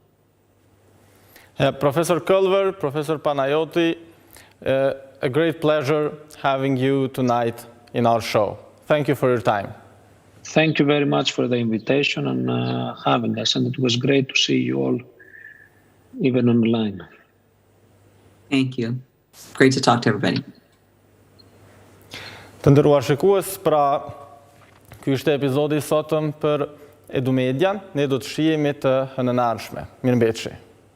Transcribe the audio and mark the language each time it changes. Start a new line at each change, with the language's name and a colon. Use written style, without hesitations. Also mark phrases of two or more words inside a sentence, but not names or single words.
English: Professor Culver, Professor Panayotou, a great pleasure having you tonight in our show. Thank you for your time. Thank you very much for the invitation and having us, and it was great to see you all, even online. Thank you. Great to talk to everybody.
Albanian: Të nderuar shikues, pra ky është epizodi i sotëm për Edumedia. Ne do të shihemi të hënën e ardhshme. Mirëmbëjtje.